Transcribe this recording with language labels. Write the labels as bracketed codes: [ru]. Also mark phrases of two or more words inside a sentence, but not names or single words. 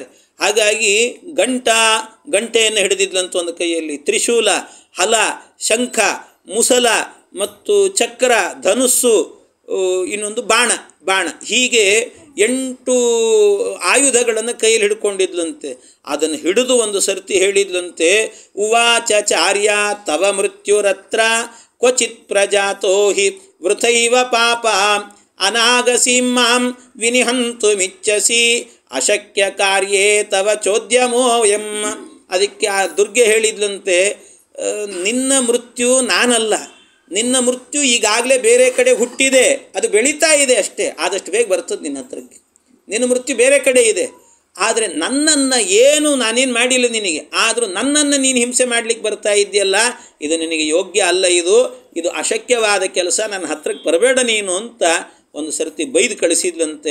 [kn] ಹಾಗಾಗಿ ಗಂಟೆಯನ್ನು ಹಿಡಿದಿದ್ಲಂತ ಒಂದು ಕೈಯಲ್ಲಿ, ತ್ರಿಶೂಲ, ಹಲ, ಶಂಖ, ಮುಸಲ ಮತ್ತು ಚಕ್ರ, ಧನುಸ್ಸು, ಇನ್ನೊಂದು ಬಾಣ ಹೀಗೆ 8 ಆಯುಧಗಳನ್ನು ಕೈಯಲ್ಲಿ ಹಿಡ್ಕೊಂಡಿದ್ಲಂತೆ. ಅದನ್ನು ಹಿಡಿದು ಒಂದು ಸರ್ತಿ ಹೇಳಿದ್ಲಂತೆ, [sa] ಉವಾಚ ಚಾರ್ಯ ತವ ಮೃತ್ಯುರತ್ರ ಕ್ವಚಿತ್ ಪ್ರಜಾತೋ ಹಿ ವೃಥೈವ ಪಾಪ ಅನಾಗಸೀಂ ಮಾಂ ವಿನಿಹಂತು ಮಿಚ್ಚಸಿ ಅಶಕ್ಯ ಕಾರ್ಯೇ ತವ ಚೋದ್ಯಮೋಯಂ. [kn] ಅದಕ್ಕೆ ಆ ದುರ್ಗೆ ಹೇಳಿದ್ಲಂತೆ, ನಿನ್ನ ಮೃತ್ಯು ನಾನಲ್ಲ, ನಿನ್ನ ಮೃತ್ಯು ಈಗಾಗಲೇ ಬೇರೆ ಕಡೆ ಹುಟ್ಟಿದೆ, ಅದು ಬೆಳೀತಾ ಇದೆ ಅಷ್ಟೇ, ಆದಷ್ಟು ಬೇಗ ಬರ್ತದೆ ನಿನ್ನ ಹತ್ರಕ್ಕೆ. ನಿನ್ನ ಮೃತ್ಯು ಬೇರೆ ಕಡೆ ಇದೆ, ಆದರೆ ನನ್ನನ್ನು ಏನು ನಾನೇನು ಮಾಡಿಲ್ಲ ನಿನಗೆ, ಆದರೂ ನನ್ನನ್ನು ನೀನು ಹಿಂಸೆ ಮಾಡಲಿಕ್ಕೆ ಬರ್ತಾ ಇದೆಯಲ್ಲ, ಇದು ನಿನಗೆ ಯೋಗ್ಯ ಅಲ್ಲ, ಇದು ಅಶಕ್ಯವಾದ ಕೆಲಸ, ನನ್ನ ಹತ್ರಕ್ಕೆ ಬರಬೇಡ ನೀನು ಅಂತ ಒಂದು ಸರ್ತಿ ಬೈದು ಕಳಿಸಿದ್ಲಂತೆ.